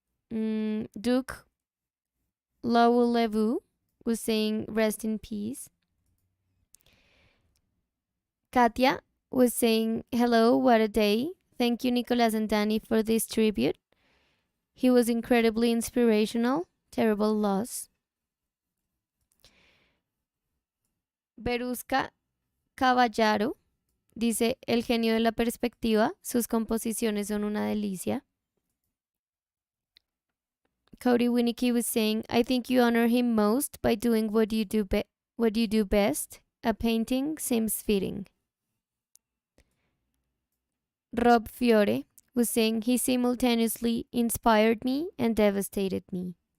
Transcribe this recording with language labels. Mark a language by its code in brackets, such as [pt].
[en] Duke Lawulevu was saying, rest in peace. Katya was saying, hello, what a day. Thank you, Nicolas and Danny, for this tribute. He was incredibly inspirational. Terrible loss. [es] Beruska Caballaro dice, el genio de la perspectiva, sus composiciones son una delicia. [en] Cody Winnicky was saying, I think you honor him most by doing what you do best. A painting seems fitting. Rob Fiore was saying, he simultaneously inspired me and devastated me.